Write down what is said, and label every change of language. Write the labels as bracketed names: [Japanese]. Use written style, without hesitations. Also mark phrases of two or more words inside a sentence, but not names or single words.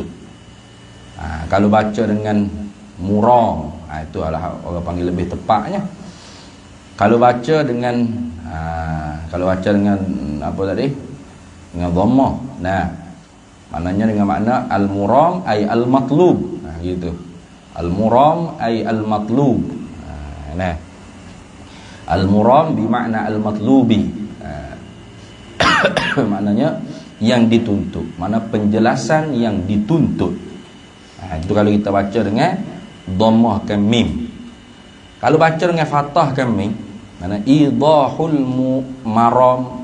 [Indonesian] Kalau baca dengan muram, itu adalah orang panggil lebih tepatnya. Kalau baca dengan apa tadi? Dengan dhammah. Maknanya dengan makna [Arabic] المرام أي المطلوب. [Indonesian] Gitu. [Arabic] المرام أي المطلوب. [Indonesian] Nah, al-muram bermakna al-matlubi. Maknanya yang dituntut, mana penjelasan yang dituntut. Itu kalau kita baca dengan dhammahkan mim. Kalau baca dengan fathahkan mim, mana [Arabic] إيضاح المرام.